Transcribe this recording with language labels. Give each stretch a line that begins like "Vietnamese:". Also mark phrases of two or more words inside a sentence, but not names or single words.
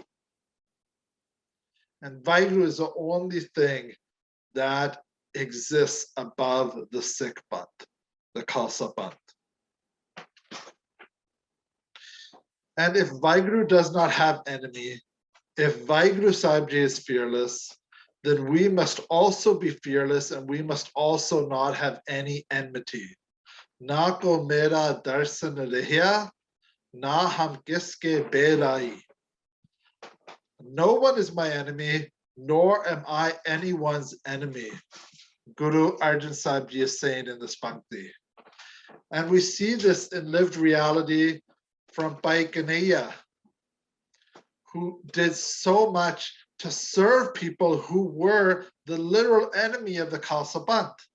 English: And Vaheguru is the only thing that exists above the Sikh Panth, the Khalsa Panth. And if Vaheguru does not have enemy, if Vaheguru Sahib Ji is fearless, then we must also be fearless and we must also not have any enmity.
Punjabi: ਨਾ ਕੋ ਮੇਰਾ ਦਰਸਨ ਰਹਿਆ, ਨਾ ਹਮ ਕਿਸਕੇ ਬੈਰਾਈ.
English: No one is my enemy, nor am I anyone's enemy. Guru Arjan Sahib Ji is saying in this Pankti. And we see this in lived reality from Bhai Kanhaiya, who did so much to serve people who were the literal enemy of the Khalsa Panth.